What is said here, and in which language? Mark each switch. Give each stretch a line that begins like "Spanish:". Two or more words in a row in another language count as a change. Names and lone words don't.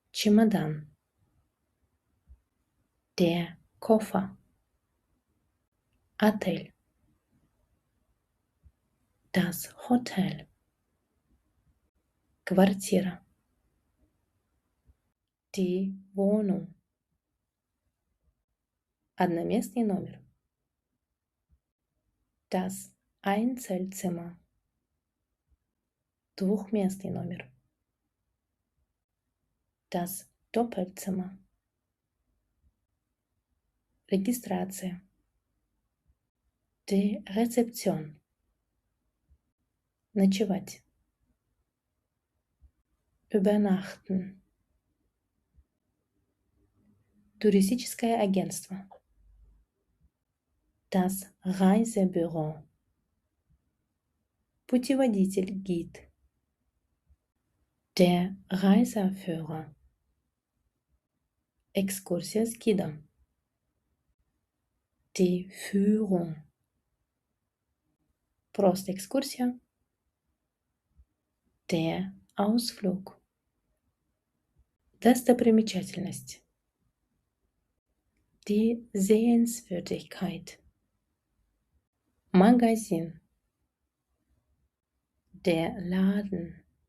German: Чемодан. Der Koffer. Отель. Das Hotel. Квартира. Die Wohnung.
Russian: Одноместный номер.
German: Das Einzelzimmer.
Russian: Двухместный номер.
German: Das Doppelzimmer.
Russian: Регистрация.
German: Die Rezeption.
Russian: Ночевать.
German: Übernachten.
Russian: Туристическое агентство.
German: Das Reisebüro.
Russian: Путеводитель, гид.
German: Der Reiseführer.
Russian: Экскурсия с гидом.
German: Die Führung.
Russian: Просто экскурсия.
German: Der Ausflug.
Russian: Достопримечательность.
German: Die Sehenswürdigkeit. Магазин. Der Laden.